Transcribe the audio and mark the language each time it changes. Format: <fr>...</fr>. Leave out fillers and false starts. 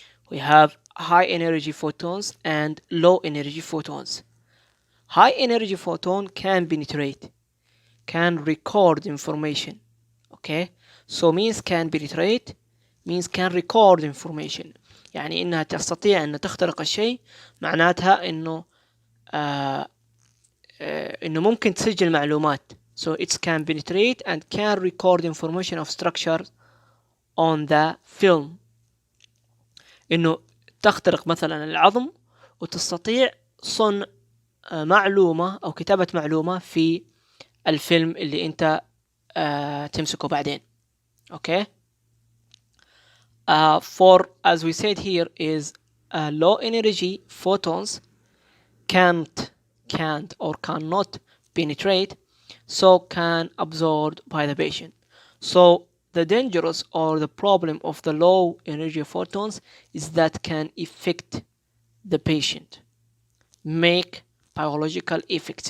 <en>We have high energy photons and low energy photons. High energy photon can penetrate, can record information. Okay, so means can penetrate means can record information.</en> <ar>يعني إنها تستطيع أن تخترق الشيء، معناتها إنه إنه ممكن تسجل معلومات.</ar> <en>So it can penetrate and can record information of structure on the film.</en> <ar>إنه تخترق مثلا العظم وتستطيع صنع معلومة أو كتابة معلومة في الفيلم اللي أنت تمسكه بعدين.</ar> <en>Okay. For, as we said here, is low energy photons can't or cannot penetrate, so can absorbed by the patient. So the dangerous or the problem of the low energy photons is that can affect the patient, make biological effects.</en>